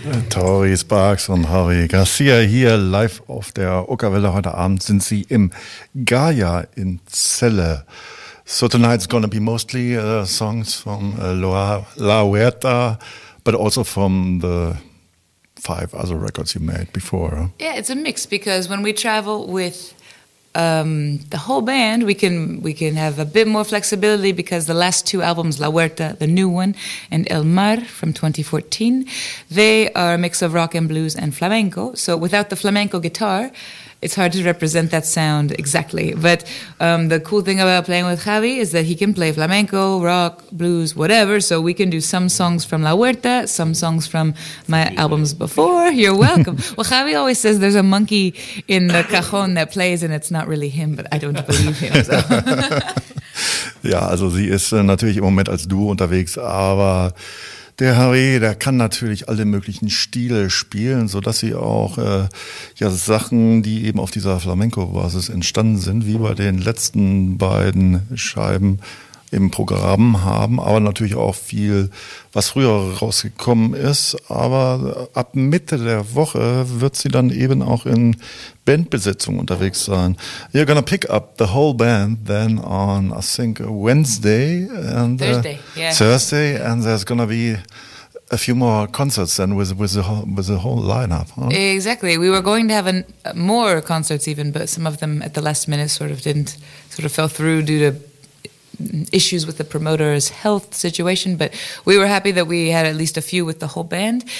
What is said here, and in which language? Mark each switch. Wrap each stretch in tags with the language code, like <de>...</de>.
<de>Tori Sparks und Javi Garcia hier live auf der Okerwelle. Heute Abend sind sie im Gaia in Celle.</de> <en>So tonight's going to be mostly songs from La Huerta, but also from the 5 other records you made before. Huh? Yeah, it's a mix because when we travel with the whole band, we can have a bit more flexibility because the last 2 albums, La Huerta, the new one, and El Mar from 2014, they are a mix of rock and blues and flamenco. So without the flamenco guitar, it's hard to represent that sound exactly. But the cool thing about playing with Javi is that he can play flamenco, rock, blues, whatever. So we can do some songs from La Huerta, some songs from my albums before. You're welcome. Well, Javi always says there's a monkey in the cajon that plays and it's not really him, but I don't believe him. So.</en> <de>Ja, also sie ist natürlich im Moment als Duo unterwegs, aber Der Javi, der kann natürlich alle möglichen Stile spielen, sodass sie auch Sachen, die eben auf dieser Flamenco-Basis entstanden sind, wie bei den letzten beiden Scheiben im Programm haben, aber natürlich auch viel, was früher rausgekommen ist. Aber ab Mitte der Woche wird sie dann eben auch in Bandbesetzung unterwegs sein.</de> <en>You're gonna pick up the whole band then on, I think, Wednesday and Thursday, and there's gonna be a few more concerts then with the whole lineup. Huh? Exactly. We were going to have more concerts even, but some of them at the last minute sort of fell through due to issues with the promoter's health situation, but we were happy that we had at least a few with the whole band.</en>